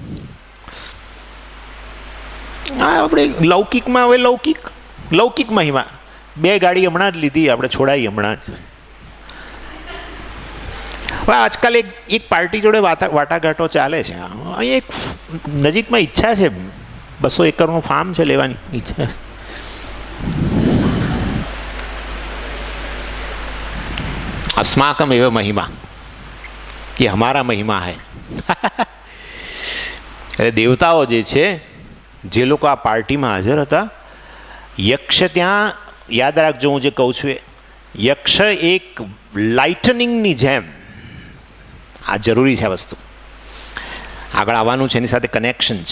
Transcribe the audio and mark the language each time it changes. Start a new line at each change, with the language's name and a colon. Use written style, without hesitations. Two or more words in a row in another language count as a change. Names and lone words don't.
Gujarati: હા, આપણે લૌકિકમાં હવે લૌકિક મહિમા. 2 ગાડી હમણાં જ લીધી આપણે, છોડાઈ હમણાં જ. હવે આજકાલ એક પાર્ટી જોડે વાટાઘાટો ચાલે છે. અહીં એક નજીકમાં ઈચ્છા છે, 200 એકરનું ફાર્મ છે, લેવાની ઈચ્છા.
Sanskrit: अस्माकम एव महिमा,
Hindi: ये हमारा महिमा है.
Gujarati: એટલે દેવતાઓ જે છે, જે લોકો આ પાર્ટીમાં હાજર હતા, યક્ષ ત્યાં, યાદ રાખજો હું જે કહું છું એ, યક્ષ એક લાઇટનિંગની જેમ, આ જરૂરી છે વસ્તુ, આગળ આવવાનું છે, એની સાથે કનેક્શન છે.